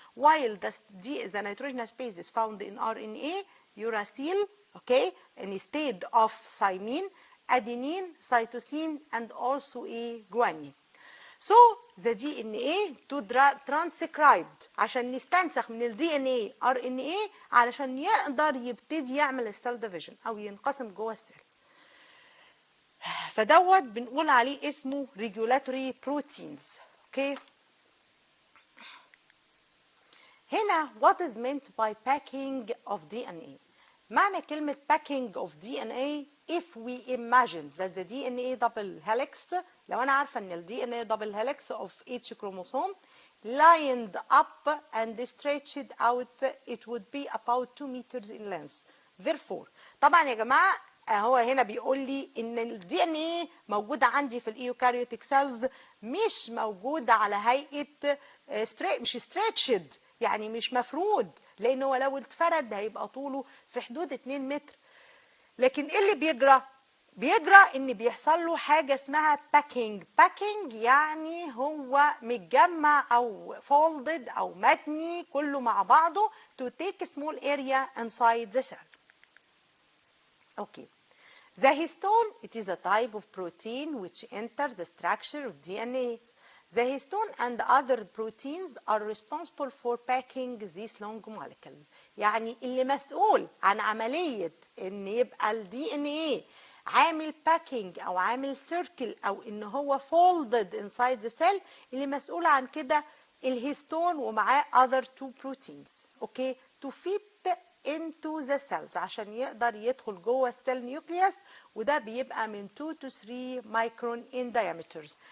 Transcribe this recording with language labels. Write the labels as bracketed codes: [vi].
[en] While the nitrogenous bases found in RNA uracil, okay, instead of thymine, adenine, cytosine, and also a guanine. So the DNA to transcribed [ar] عشان نستنسخ من ال DNA RNA علشان يقدر يبتدي يعمل السيل ديفيجن أو ينقسم جوه السيل. فدوت بنقول عليه اسمه [en] regulatory proteins. Okay. [ar] هنا [en] what is meant by packing of DNA. [ar] معنى كلمة [en] packing of DNA if we imagine that the DNA double helix [ar] لو أنا عارفة إن [en] ال DNA double helix of each chromosome lined up and stretched out it would be about 2 meters in length. Therefore [ar] طبعا يا جماعة هو هنا بيقول لي ان الدي ان ايه موجوده عندي في الايوكاريوتيك سيلز مش موجوده على هيئه مش ستريتشد يعني مش مفرود، لانه لو اتفرد هيبقى طوله في حدود 2 متر. لكن ايه اللي بيجرى؟ بيجرى ان بيحصل له حاجه اسمها باكينج. باكينج يعني هو متجمع او فولدد او متني كله مع بعضه [en] to take a small area inside the cell. Okay. The histone, it is a type of protein which enters the structure of DNA. The histone and other proteins are responsible for packing these long molecules. [ar] يعني اللي مسؤول عن عملية ان يبقى ال DNA عامل باكينج او عامل سيركل او ان هو [en] folded inside the cell، [ar] اللي مسؤول عن كده الهيستون ومعاه [en] other two proteins. [ar] اوكي، [en] to fit into the cells [ar] عشان يقدر يدخل جوه السيل نيوكليوس، وده بيبقى من 2 to 3 مايكرون [en] in diameters.